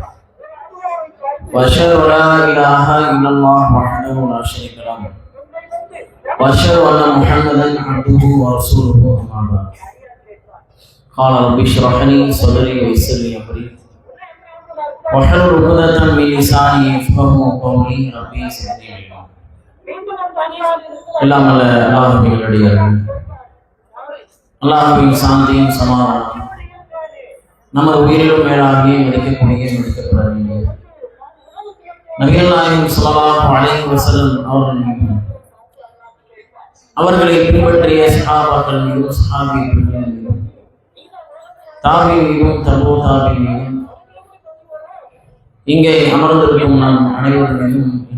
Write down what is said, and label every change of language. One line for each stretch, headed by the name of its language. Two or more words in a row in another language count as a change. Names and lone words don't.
Arabic: وأشهد أن لا إله إلا الله وحده لا شريك له وأشهد أن محمدا عبده ورسوله أما بعد. قال رب اشرح لي صدري ويسر لي أمري واحلل عقدة من لساني يفقهوا قولي ربي زدني علما.
Tamil: எல்லாம் அல்ல அல்லாஹ்வின் அடியார்கள், அல்லாஹ்வின் சாந்தியும் சமாதானம் நமது உயிரிலும் மேலாகிய மதிக்கக்கூடிய மதிக்கப்பட வேண்டிய நபிகள் நாயகம்
Arabic: صلى الله عليه وسلم
Tamil: அவர்கள் மீதும் அவர்களை பின்பற்றிய சஹாபாக்கள் மீதும் சஹாபிகள் மீதும் தாபி மீதும் தபோ தாபி மீதும் இங்கே அமர்ந்திருக்கும் நாம் அனைவரும் மீதும்